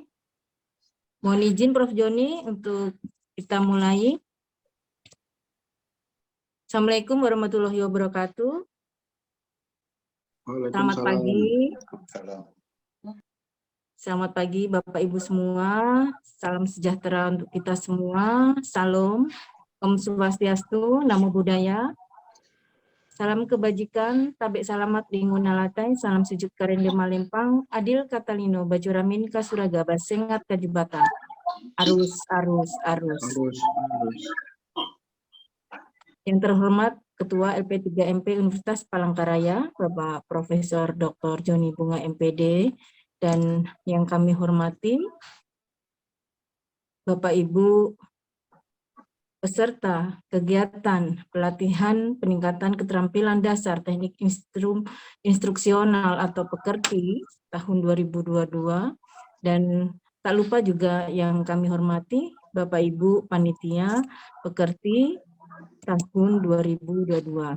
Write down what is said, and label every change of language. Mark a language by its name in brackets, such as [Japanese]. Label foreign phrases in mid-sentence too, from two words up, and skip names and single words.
[Indonesian] Mohon izin Prof. Joni untuk kita mulai. [Arabic] السلام عليكم ورحمة الله وبركاته. [Indonesian] Selamat pagi. Selamat pagi Bapak Ibu semua. Salam sejahtera untuk kita semua. Salam. [Balinese] Om Swastiastu, [Pali] Namo Buddhaya. [Indonesian] Salam kebajikan, [Ngaju] tabek salamat lingun nalatai, salam sujud karende malempang, [Kendayan] adil katalino, bajuramin kasuraga, basengat kajibata. [Indonesian] Arus, arus, arus. Yang terhormat Ketua LP3MP Universitas Palangkaraya, Bapak Profesor Dr. Joni Bunga MPD, dan yang kami hormati Bapak Ibu peserta kegiatan pelatihan peningkatan keterampilan dasar teknik instruksional atau pekerti tahun 2022, dan tak lupa juga yang kami hormati Bapak Ibu panitia pekerti tahun 2022.